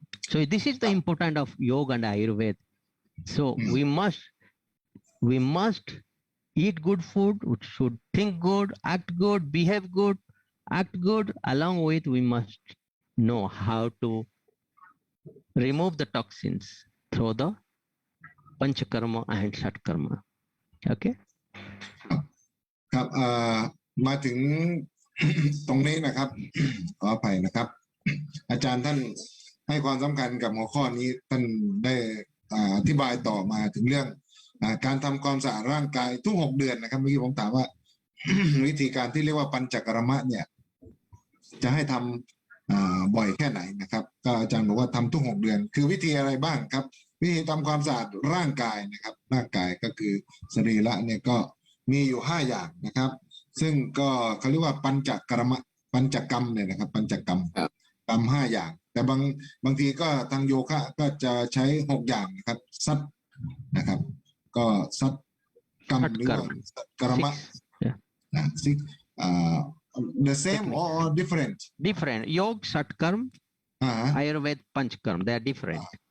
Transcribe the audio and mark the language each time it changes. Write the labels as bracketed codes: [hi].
[en] So this is the importance of yoga and Ayurveda. So we must eat good food, we should think good, act good, behave good, act good. Along with, we must know how to remove the toxins through the panchakarma and satkarma. Okay. [th] ครับมาถึง ตรงนี้นะครับ ขออภัยนะครับ อาจารย์ท่านให้ความสำคัญกับหัวข้อนี้ท่านได้อธิบายต่อมาถึงเรื่องการทำความสะอาดร่างกายทุก6 เดือนนะครับเมื่อกี้ผมถามว่า วิธีการที่เรียกว่าปัญจกรมะเนี่ย จะให้ทำบ่อยแค่ไหนนะครับก็อาจารย์บอกว่าทำทุก6 เดือนคือวิธีอะไรบ้างครับวิธีทำความสะอาดร่างกายนะครับร่างกายก็คือสรีระเนี่ยก็มีอยู่5 อย่างนะครับซึ่งก็เขาเรียกว่าปัญจกรรมะปัญจกรรมเนี่ยนะครับปัญจกรรม กรรม5 อย่างแต่บางทีก็ทางโยคะก็จะใช้6 อย่างนะครับซัดนะครับก็ซัดกรรมหรือว่ากรรมะซิก [en] the same or different Yoga satkarm Ayurveda panchkarm, they are different